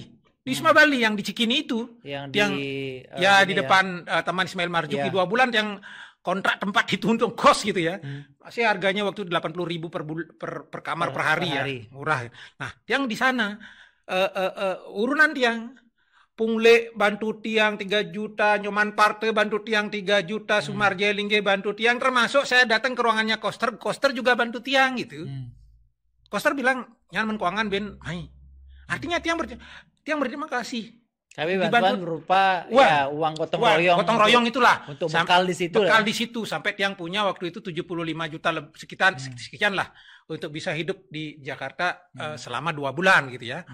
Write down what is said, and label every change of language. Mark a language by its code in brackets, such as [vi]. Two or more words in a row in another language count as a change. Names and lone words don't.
[id] Di Wisma Bali yang di Cikini itu, yang di depan Taman Ismail Marzuki 2 bulan yang kontrak tempat itu untuk kos gitu ya. Masih harganya waktu 80.000 per kamar per hari ya, murah. Nah, yang di sana urunan Tiang Pungle bantu Tiang 3 juta, Nyoman Parte bantu Tiang 3 juta, Sumarjaya Lingge bantu Tiang, termasuk saya datang ke ruangannya Koster juga bantu Tiang gitu. Koster bilang, nyaman keuangan Ben, artinya Tiang berterima kasih. Tapi bantuan berupa uang gotong royong. Gotong royong itulah. Untuk bekal di situ. Bekal di situ sampai Tiang punya waktu itu 75 juta sekian lah untuk bisa hidup di Jakarta selama 2 bulan gitu ya.